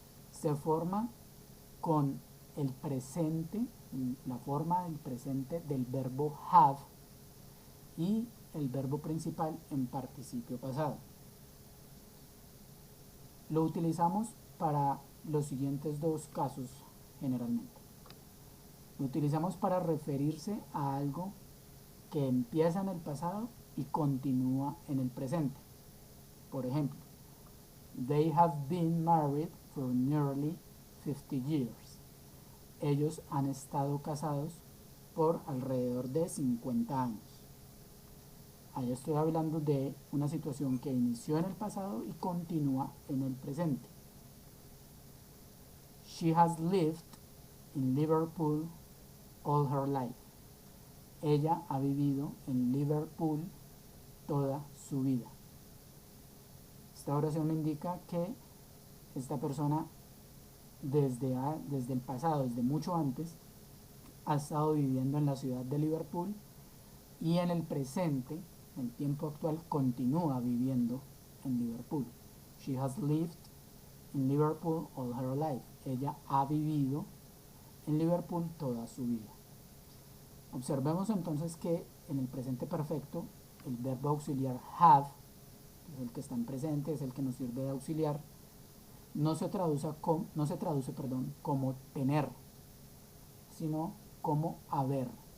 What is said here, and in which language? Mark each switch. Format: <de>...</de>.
<es>Se forma con el presente, la forma del presente del verbo have y el verbo principal en participio pasado. Lo utilizamos para los siguientes dos casos generalmente. Lo utilizamos para referirse a algo que empieza en el pasado y continúa en el presente. Por ejemplo,</es> <en>they have been married for nearly 50 years.</en> <es>Ellos han estado casados por alrededor de 50 años. Ahí estoy hablando de una situación que inició en el pasado y continúa en el presente.</es> <en>She has lived in Liverpool all her life.</en> <es>Ella ha vivido en Liverpool toda su vida. Esta oración me indica que esta persona desde el pasado, desde mucho antes, ha estado viviendo en la ciudad de Liverpool y en el presente, en el tiempo actual, continúa viviendo en Liverpool.</es> <en>She has lived in Liverpool all her life.</en> <es>Ella ha vivido en Liverpool toda su vida. Observemos entonces que en el presente perfecto el verbo auxiliar have, que es el que está en presente, es el que nos sirve de auxiliar, no se traduce como tener, sino como haber.</es>